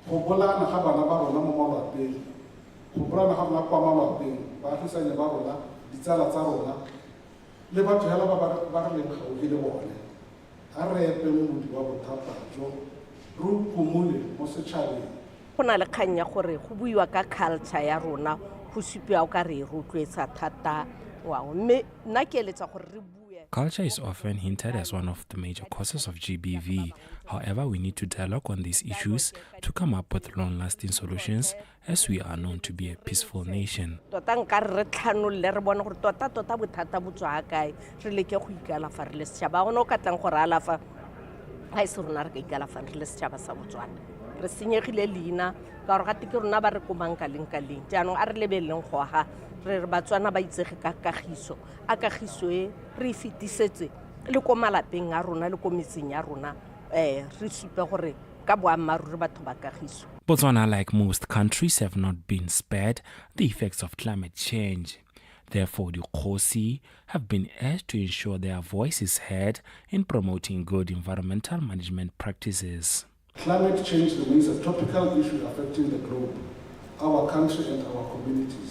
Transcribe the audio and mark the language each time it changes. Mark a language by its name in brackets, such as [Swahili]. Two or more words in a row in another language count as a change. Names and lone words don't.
[Tswana] go bolana ga bana ba rona mo malapeng go bolana ga bana kwa malapeng baagisane ba rona ditsala tsa rona le batho hela ba re leng gaufi le bone a re epe modi wa bothata jo re komole mo setšhabeng. Go na le kgang ya gore go buiwa ka culture ya rona go supiwa ka re rotloetsa thata wa mme nna ke eletsa gore re bue. [English] Culture is often hinted as one of the major causes of GBV. However, we need to dialogue on these issues to come up with long-lasting solutions, as we are known to be a peaceful nation. [Tswana] Tota nka re tlhanolle re bona gore tota bothata bo tswa kae re leke go ikalafa re le setšhaba gona o ka tlang gore alafa ga se rona re ka ikalafa re le setšhaba sa Botswana re senyegile leina ka gore gate ke rona ba re komang ka leng jaanong a re lebeleng go aga re Batswana ba itsege ka kagiso a kagiso e re fetisetse le ko malapeng a rona le ko metseng ya rona re supe gore ka boammaruri batho ba kagiso. [English] Botswana, like most countries, have not been spared the effects of climate change. Therefore, the Dikgosi have been urged to ensure their voice is heard in promoting good environmental management practices. Climate change remains a topical issue affecting the globe, our country and our communities.